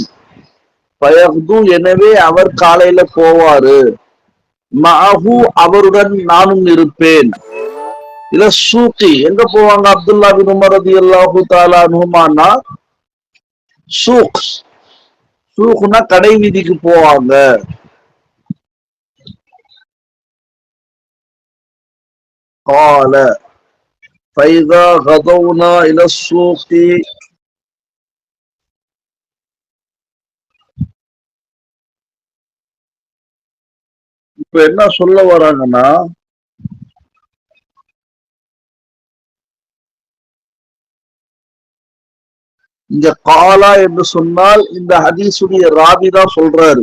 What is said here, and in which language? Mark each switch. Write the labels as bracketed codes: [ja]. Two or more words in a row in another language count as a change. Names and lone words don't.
[ta] ஃபயகுது எனவே அவர் காலையில போவாரு. மஅஹு அவருடன் நானும் இருப்பேன். இல்ல சூக்கி எங்க போவாங்க அப்துல்லா பின் உமர் [ar] رضي الله تعالى عنهما? [ta] சூக்னா கடை வீதிக்கு போவாங்க. [ar] قال فإذا غدونا إلى السوق [ta] இப்ப என்ன சொல்ல வராங்கன்னா, இங்க காலா என்று சொன்னால் இந்த ஹதீசுடைய ராவி தான் சொல்றாரு.